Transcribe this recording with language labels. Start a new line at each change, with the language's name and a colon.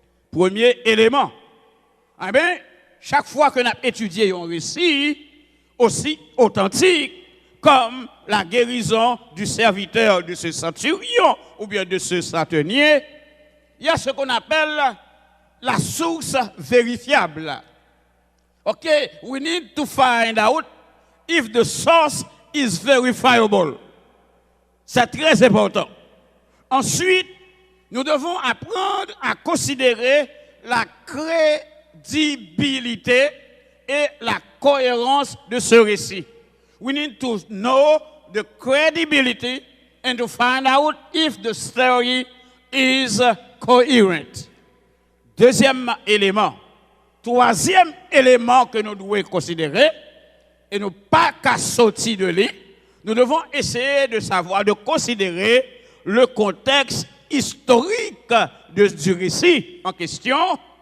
French: Premier élément, eh bien, chaque fois que nous avons étudié un récit aussi authentique comme la guérison du serviteur de ce centurion ou bien de ce centenier, il y a ce qu'on appelle la source vérifiable.
English: Okay, we need to find out if the source is verifiable.
French: C'est très important. Ensuite, nous devons apprendre à considérer la crédibilité et la cohérence de ce récit.
English: We need to know the credibility and to find out if the story is coherent.
French: Deuxième élément. Troisième élément que nous devons considérer, et nous pas qu'à sortir de lui, nous devons essayer de savoir, de considérer le contexte historique du récit en question.